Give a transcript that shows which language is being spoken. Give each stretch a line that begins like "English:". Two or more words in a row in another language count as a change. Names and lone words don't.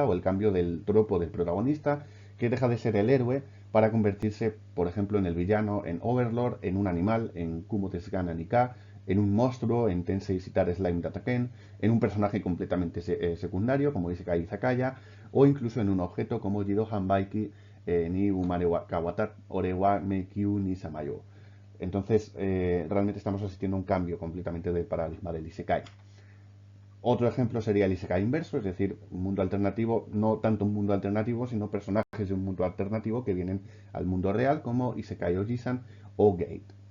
Spanish: o el cambio del tropo del protagonista, que deja de ser el héroe para convertirse, por ejemplo, en el villano, en Overlord, en un animal, en Kumo Tetsugana Nika, en un monstruo, en Tensei Shitara Slime Dataken, en un personaje completamente secundario, como Isekai Izakaya, o incluso en un objeto como Jidohan Baiki ni Umare wa Kawata Orewa Meikyu ni Samayo. Entonces, realmente estamos asistiendo a un cambio completamente del paradigma del Isekai. Otro ejemplo sería el Isekai inverso, es decir, un mundo alternativo, no tanto un mundo alternativo, sino personajes de un mundo alternativo que vienen al mundo real, como Isekai Ojisan o Gate.